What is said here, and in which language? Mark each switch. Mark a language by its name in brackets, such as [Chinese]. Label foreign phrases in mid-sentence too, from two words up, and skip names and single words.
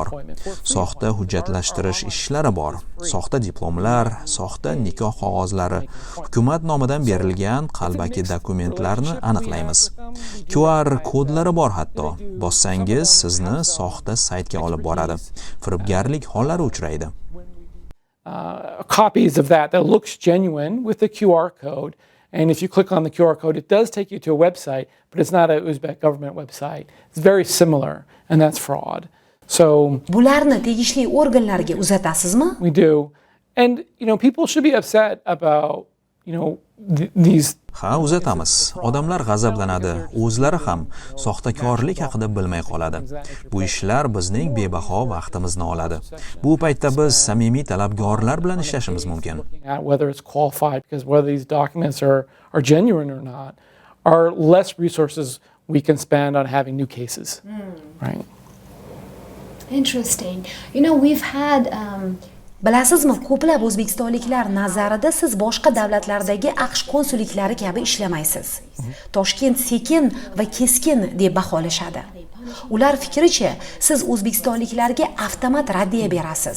[Uzbek] Soxta hujjatlashtirish ishlari bor. Soxta diplomlar, soxta nikoh qog'ozlari, hukumat nomidan berilgan qalbaki dokumentlarni aniqlaymiz. QR kodlari bor hatto. Bossangiz sizni soxta saytga olib boradi. Firibgarlik hollari uchraydi. [English] Copies of that looks genuine with the QR code. And if you click on the QR code, it does take you to a website, but it's not an Uzbek government website. It's very similar, and that's fraud. So [Uzbek] Bularni tegishli organlarga uzatasizmi? [English] we do. And, people should be upset about, these. [Uzbek] Ha, uzatamiz. Odamlar g'azablanadi, o'zlari ham soxtakorlik haqida bilmay qoladi. Bu ishlar bizning bebaho vaqtimizni oladi. Bu paytda biz samimiy talabgorlar bilan ishlashimiz mumkin. [English] Whether it's qualified, because whether these documents are genuine or not, are less resources we can spend on having new cases. Right? Interesting. We've had [Uzbek] Bilasizmi, ko'plab o'zbekistonliklar nazarida siz boshqa davlatlardagi AQSh konsulliklari kabi ishlamaysiz. Toshkent sekin va keskin deb baholashadi. Ular fikricha, siz o'zbekistonliklarga avtomat raddiya berasiz.